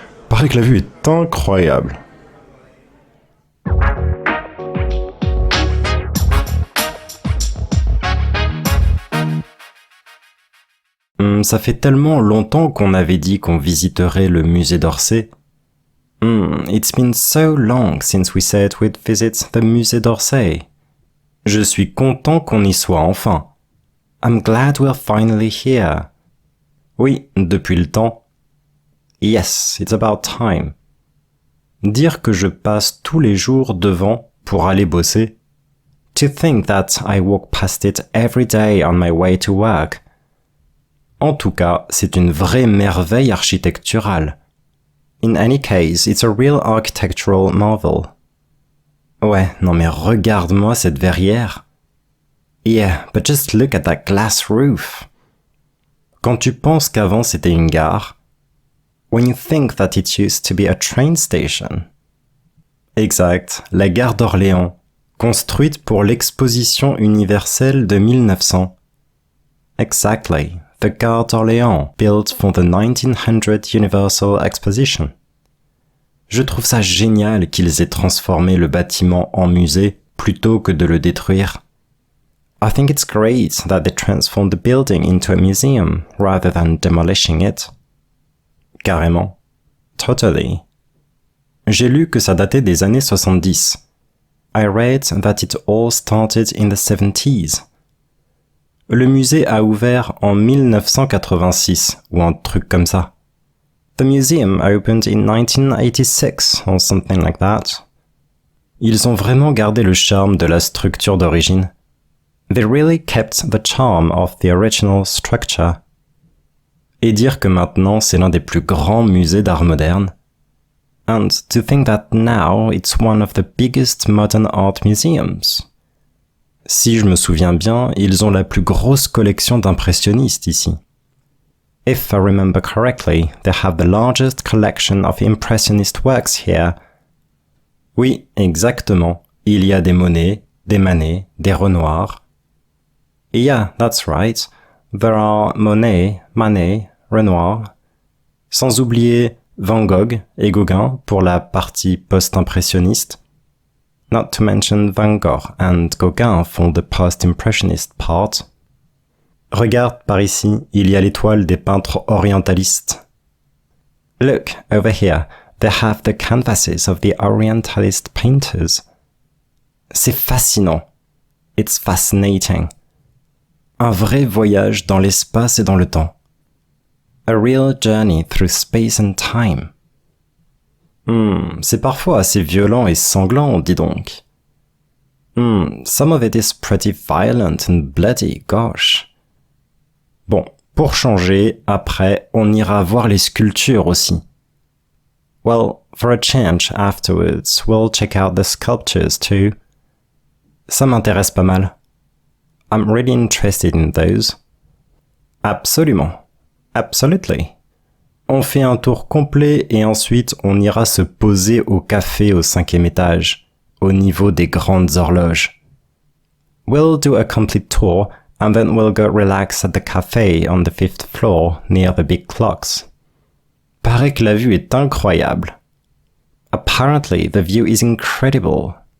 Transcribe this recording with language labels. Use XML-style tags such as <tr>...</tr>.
<fr>Paraît que la vue est incroyable. Ça fait tellement longtemps qu'on avait dit qu'on visiterait le musée d'Orsay.</fr> <en>It's been so long since we said we'd visit the musée d'Orsay.</en> <fr>Je suis content qu'on y soit enfin.</fr> <en>I'm glad we're finally here.</en> <fr>Oui, depuis le temps.</fr> <en>Yes, it's about time.</en> <fr>Dire que je passe tous les jours devant pour aller bosser.</fr> <en>To think that I walk past it every day on my way to work.</en> <fr>En tout cas, c'est une vraie merveille architecturale.</fr> <en>In any case, it's a real architectural marvel.</en> <fr>Ouais, non mais regarde-moi cette verrière.</fr> <en>Yeah, but just look at that glass roof.</en> <fr>Quand tu penses qu'avant c'était une gare,</fr> <en>when you think that it used to be a train station.</en> <fr>Exact, la gare d'Orléans, construite pour l'exposition universelle de 1900.</fr> <en>Exactly. The Gare d'Orléans, built for the 1900 Universal Exposition.</en> <fr>Je trouve ça génial qu'ils aient transformé le bâtiment en musée plutôt que de le détruire.</fr> <en>I think it's great that they transformed the building into a museum rather than demolishing it.</en> <fr>Carrément.</fr> <en>Totally.</en> <fr>J'ai lu que ça datait des années 70.</fr> <en>I read that it all started in the 70s.</en> <fr>Le musée a ouvert en 1986, ou un truc comme ça.</fr> <en>The museum opened in 1986, or something like that.</en> <fr>Ils ont vraiment gardé le charme de la structure d'origine.</fr> <en>They really kept the charm of the original structure.</en> <fr>Et dire que maintenant c'est l'un des plus grands musées d'art moderne.</fr> <en>And to think that now it's one of the biggest modern art museums.</en> <fr>Si je me souviens bien, ils ont la plus grosse collection d'impressionnistes ici.</fr> <en>If I remember correctly, they have the largest collection of impressionist works here.</en> <fr>Oui, exactement. Il y a des Monet, des Manet, des Renoir.</fr> <en>Yeah, that's right. There are Monet, Manet, Renoir.</en> <fr>Sans oublier Van Gogh et Gauguin pour la partie post-impressionniste.</fr> <en>Not to mention Van Gogh and Gauguin for the post-impressionist part.</en> <fr>Regarde par ici, il y a l'étoile des peintres orientalistes.</fr> <en>Look, over here, they have the canvases of the Orientalist painters.</en> <fr>C'est fascinant.</fr> <en>It's fascinating.</en> <fr>Un vrai voyage dans l'espace et dans le temps.</fr> <en>A real journey through space and time.</en> <fr>C'est parfois assez violent et sanglant, dis donc.</fr> <en>Some of it is pretty violent and bloody, gosh.</en> <fr>Bon, pour changer, après, on ira voir les sculptures aussi.</fr> <en>Well, for a change, afterwards, we'll check out the sculptures too.</en> <fr>Ça m'intéresse pas mal.</fr> <en>I'm really interested in those.</en> <fr>Absolument.</fr> <en>Absolutely.</en> <fr>On fait un tour complet et ensuite on ira se poser au café au 5e étage, au niveau des grandes horloges.</fr> <en>We'll do a complete tour and then we'll go relax at the cafe on the 5th floor near the big clocks.</en> <fr>Paraît que la vue est incroyable.</fr> <en>Apparently the view is incredible.</en>